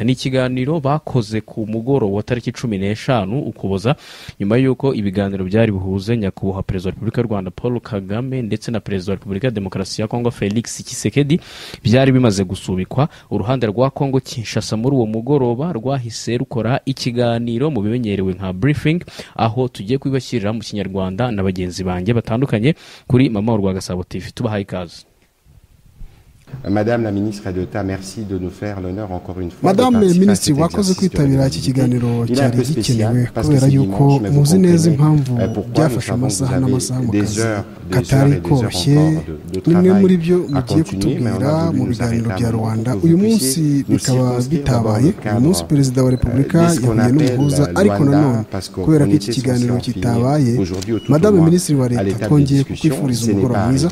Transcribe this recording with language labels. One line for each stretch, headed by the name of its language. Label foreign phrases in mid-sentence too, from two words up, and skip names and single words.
Kinyarwanda: Ni ikiganiro bakoze ku mugoro wa tariki 15 Ukuboza, nyuma yuko ibiganiro byari bihuze nyakubahwa Perezida wa Repubulika y'u Rwanda Paul Kagame ndetse na Perezida wa Repubulika ya Demokarasi ya Kongo Felix Tshisekedi byari bimaze gusubikwa. Uruhande rwa Kongo Kinshasa muri uwo mugoroba rwahise rukora ikiganiro mu bimenyerewe nka briefing, aho tugiye kwibashyirira mu Kinyarwanda na bagenzi banjye batandukanye kuri Mama Urwa Gasabo TV. Tubahaye ikaze.
French: Madame la ministre d'État, merci de nous faire l'honneur encore une fois. Madame Ministre,
Kinyarwanda: wakoze kwitabira iki kiganiro cyari gikenewe kubera yuko muzi neza impamvu byafashe amasaha n'amasaha mu kazi katari koroshye. Nimwe muri byo mugiye kutubwira mu biganiro bya Rwanda uyu munsi bikaba bitabaye. Uyu munsi Perezida wa Repubulika yahuye n'umuhuza, ariko nanone kubera ko iki kiganiro kitabaye,
French: Madame Ministre
Kinyarwanda: wa leta twongeye kukwifuriza umugoroba mwiza.